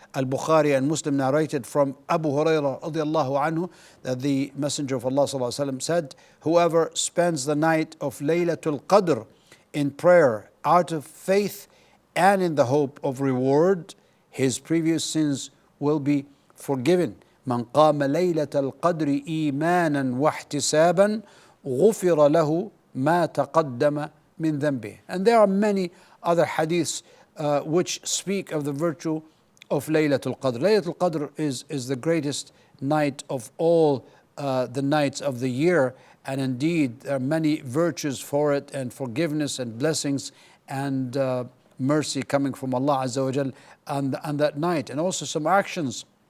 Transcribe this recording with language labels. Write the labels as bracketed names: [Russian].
[English] Al-Bukhari and Muslim narrated from Abu Hurairah radiallahu anhu that the Messenger of Allah sallallahu alaihi wasallam said, whoever spends the night of Laylatul Qadr in prayer out of faith and in the hope of reward, his previous sins will be forgiven. [Arabic] من قام ليلة القدر إيمانا واحتسابا غفر له ما تقدم من ذنبه. [English] And there are many other hadiths which speak of the virtue of Laylatul Qadr. Laylatul Qadr is the greatest night of all the nights of the year, and indeed there are many virtues for it, and forgiveness and blessings and mercy coming from Allah Azza wa Jal on that night, and also some actions.